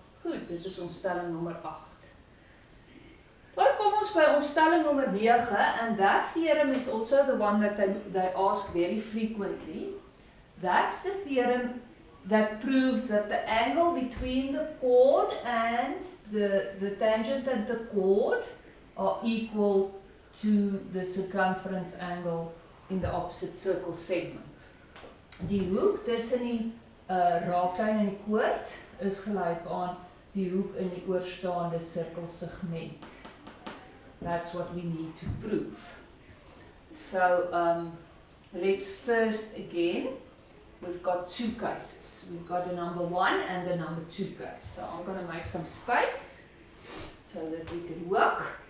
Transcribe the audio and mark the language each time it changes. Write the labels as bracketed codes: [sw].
[af] Goed, dit is ons stelling nommer 8. Dan kom ons by ons stelling nommer 9, [en] and that theorem is also the one that they ask very frequently. That's the theorem that proves that the angle between the chord and the tangent and the chord are equal to the circumference angle in the opposite circle segment. [af] Die hoek tussen die raaklyn en die koord is gelyk aan die hoek in die oorstaande sirkelsegment. [en] That's what we need to prove. So let's first again, we've got two cases. We've got a number 1 and a number 2 case. So I'm going to make some space so that we can work.